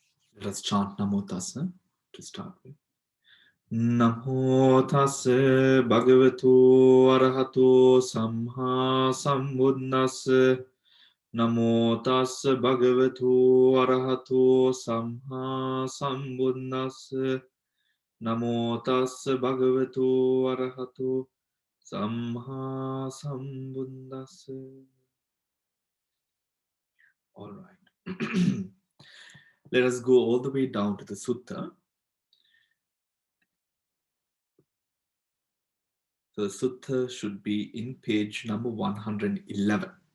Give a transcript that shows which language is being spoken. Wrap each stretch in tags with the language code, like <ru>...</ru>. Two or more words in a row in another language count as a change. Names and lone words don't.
<en>Let us chant</en> <pi>Namo Tassa</pi> <en>to start with.</en> <pi>Namo Tassa Bhagavato Arahato Samma Sambuddhassa. Namo Tassa Bhagavato Arahato Samma Sambuddhassa. Namo Tassa Bhagavato Arahato Samma Sambuddhassa.</pi> <en>All right. Let us go all the way down to the sutta. So the sutta should be in page number 111.</en>